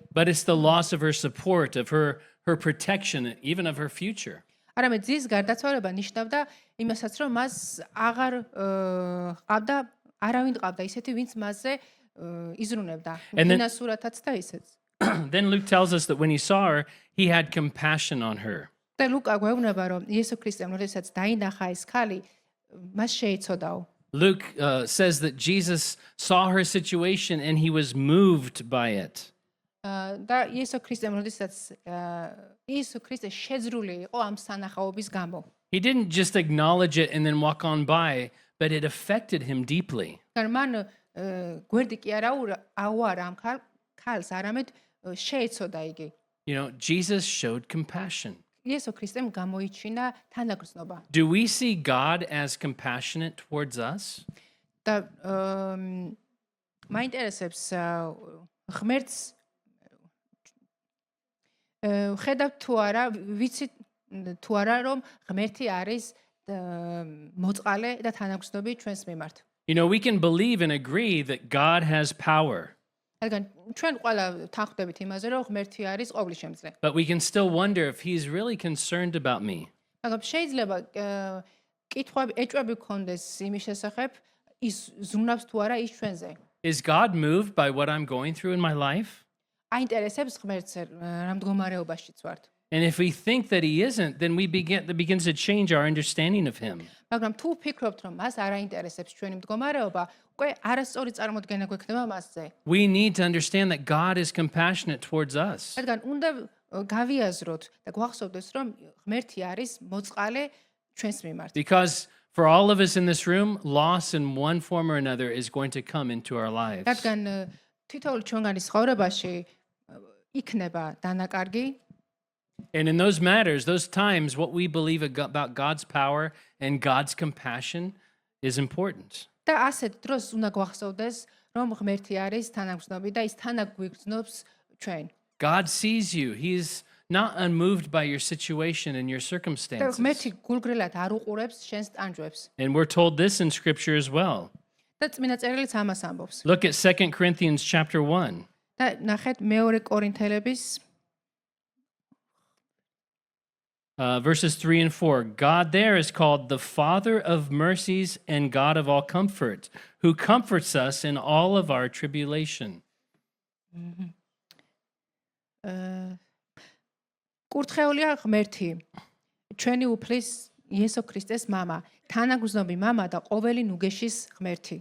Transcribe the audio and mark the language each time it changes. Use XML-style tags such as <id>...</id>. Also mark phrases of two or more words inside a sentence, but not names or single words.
<en>But it's the loss of her support, of her protection, even of her future.</en> <ka>არამედ ძის გარდაცვალება ნიშნავდა იმასაც რომ მას აღარ ყავდა არავინ ყავდა ისეთი ვინც მასზე იზრუნებდა. ფინანსურათაც და ისეც.</ka> <en>Then Luke tells us that when he saw her, he had compassion on her.</en> <ka>და ლუკა გვეუბნება რომ იესო ქრისტემ როდესაც დაინახა ეს ქალი მას შეიცოდაო.</ka> <en>Luke says that Jesus saw her situation and he was moved by it.</en> <ka>და იესო ქრისტემ როდესაც იესო ქრისტე შეძრული იყო ამ სანახაობის გამო.</ka> <en>He didn't just acknowledge it and then walk on by, but it affected him deeply.</en> <ka>მან გვერდი კი არა აუარა ამ ქალს, არამედ შეეცოდა იგი.</ka> <en>You know, Jesus showed compassion.</en> <ka>იესო ქრისტემ გამოიჩინა თანაგრძნობა.</ka> <en>Do we see God as compassionate towards us?</en> <ka>და მაინტერესებს ღმერთს ხედავთ თუ არა, ვიცით თუ არა რომ ღმერთი არის მოწყალე და თანაგრძნობი ჩვენს მიმართ.</ka> <en>You know, we can believe and agree that God has power.</en> <ka>რადგან ჩვენ ყველა თანხმდებით იმაზე რომ ღმერთი არის ყოვლისშემძლე.</ka> <en>But we can still wonder if he's really concerned about me.</en> <ka>მაგრამ შეიძლება კითხვები ეჭვები გქონდეს იმის შესახებ ის ზრუნავს თუ არა ის ჩვენზე.</ka> <en>Is God moved by what I'm going through in my life?</en> <ka>აინტერესებს ღმერთს რა მდგომარეობაშიც ვართ.</ka> <en>And if we think that he isn't, then that begins to change our understanding of him.</en> <ka>მაგრამ თუ ფიქრობთ რომ მას არ აინტერესებს ჩვენი მდგომარეობა, უკვე არასწორი წარმოდგენა გვექნება მასზე.</ka> <en>We need to understand that God is compassionate towards us.</en> <ka>რადგან უნდა გავიაზროთ და გვახსოვდეს რომ ღმერთი არის მოწყალე ჩვენს მიმართ.</ka> <en>Because for all of us in this room, loss in one form or another is going to come into our lives.</en> <ka>რადგან თითოეული ჩვენგანის ცხოვრებაში იქნება დანაკარგი.</ka> <en>And in those matters, those times, what we believe about God's power and God's compassion is important.</en> <ka>და ასეთ დროს უნდა გვახსოვდეს რომ ღმერთი არის თანაგრძნობი და ის თანაგვიგრძნობს ჩვენ.</ka> <en>God sees you. He's not unmoved by your situation and your</en> <ka>და</ka> <en>circumstances.</en> <ka>ღმერთი გულგრილად არ უყურებს შენს ტანჯვებს.</ka> <en>And we're told this in scripture as well.</en> <ka>და წმინდა წერილიც ამას ამბობს.</ka> <en>Look at 2 Corinthians chapter 1.</en> <ka>და ნახეთ მეორე კორინთელების</ka> <en>Verses 3 and 4. God there is called the Father of mercies and God of all comfort, who comforts us in all of our tribulation.</en> <ka>კურთხეულია ღმერთი, ჩვენი უფლის იესო ქრისტეს მამა, თანაგრძნობი მამა და ყოველი ნუგეშის ღმერთი.</ka>